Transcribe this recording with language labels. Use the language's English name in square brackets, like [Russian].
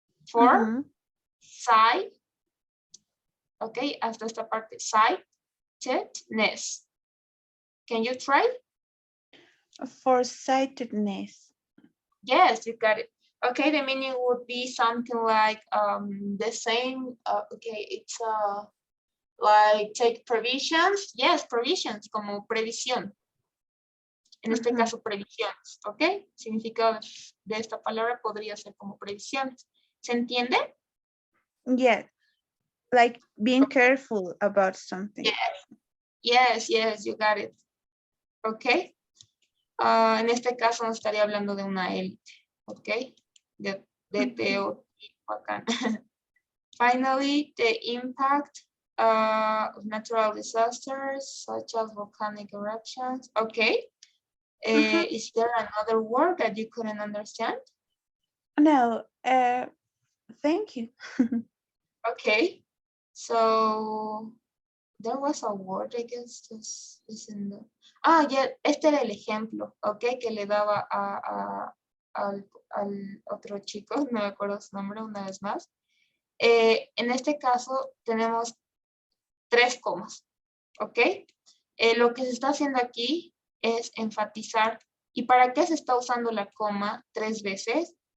[English] For, side. Okay, [Spanish] hasta esta parte, [English] sightedness. Can you try? Foresightedness. Yes, you got it. Okay, the meaning would be something like the same. Okay, it's like take provisions. Yes, provisions, [Spanish] como previsión. En este caso, previsiones, ¿ok? Significado de esta palabra podría ser como previsiones. ¿Se entiende? [English] Yeah, like being careful about something. Yes, you got it. [Spanish] Ok. En este caso nos estaría hablando de una élite. [English] Okay, the Teotihuacan. Finally, the impact of natural disasters such as volcanic eruptions. Okay, is there another word that you couldn't understand? No, thank you. Okay, so there was a word, I guess, is in the... [Spanish] Ah, ya, este era el ejemplo, ok, que le daba al otro chico, no me acuerdo su nombre una vez más. En este caso tenemos 3 comas, ok. Lo que se está haciendo aquí es enfatizar. ¿Y para qué se está usando la coma 3 veces?